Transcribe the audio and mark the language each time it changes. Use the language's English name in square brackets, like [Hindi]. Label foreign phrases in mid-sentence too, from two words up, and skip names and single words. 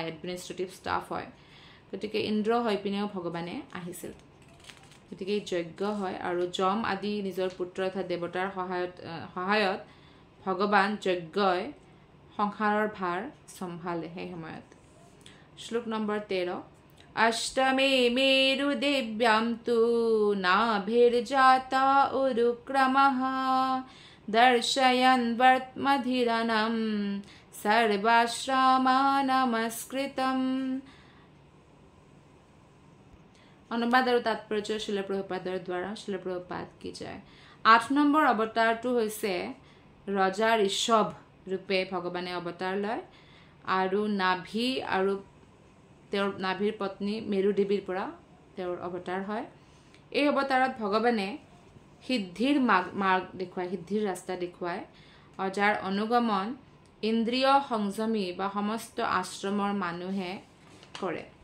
[English] administrative staff [Assamese] হয় গতিকে ইন্দ্ৰ হৈ পিনেও ভগৱানে আহিছিল গতিকে যজ্ঞ হয় আৰু যম আদি নিজৰ পুত্ৰ তথা দেৱতাৰ সহায়ত ভগৱান যজ্ঞই সংসাৰৰ ভাৰ সম্ভালে সেই সময়ত শ্লোক নম্বৰ 13 [Sanskrit] अष्टमे मेरुदेव्यां तु नाभिर्जाता उरुक्रमः दर्शयन् वर्त्मधिरनं सर्वाश्रमा नमस्कृतम् [Assamese] অনুবাদ আৰু তাৎপৰ্য শিল প্ৰভুপাদৰ দ্বাৰা শিল প্ৰভুপাদ কি জয় 8 নম্বৰ অৱতাৰটো হৈছে ৰজা ঋষভ ৰূপে ভগৱানে অৱতাৰ লয় আৰু নাভি আৰু তেওঁৰ নাভিৰ পত্নী মেৰু দেৱীৰ পৰা তেওঁৰ অৱতাৰ হয় এই অৱতাৰত ভগৱানে সিদ্ধিৰ মাৰ্গ দেখুৱায় সিদ্ধিৰ ৰাস্তা দেখুৱায় আৰু যাৰ অনুগমন ইন্দ্ৰিয় সংযমী বা সমস্ত আশ্ৰমৰ মানুহে কৰে